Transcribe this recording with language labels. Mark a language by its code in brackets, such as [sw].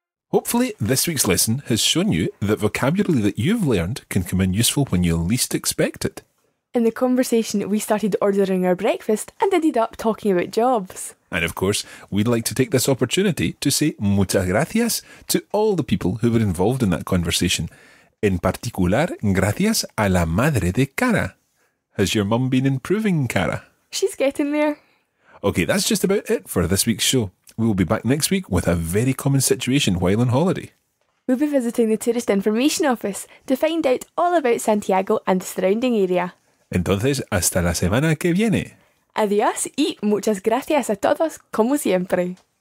[en] Hopefully, this week's lesson has shown you that vocabulary that you've learned can come in useful when you least expect it. In the conversation, we started ordering our breakfast and ended up talking about jobs. And of course, we'd like to take this opportunity to say [es] muchas gracias [en] to all the people who were involved in that conversation. [es] En particular, gracias a la madre de Cara. [en] Has your mum been improving, Cara? She's getting there. Okay, that's just about it for this week's show. We will be back next week with a very common situation while on holiday. We'll be visiting the Tourist Information Office to find out all about Santiago and the surrounding area. [es] Entonces, hasta la semana que viene. Adiós y muchas gracias a todos, como siempre.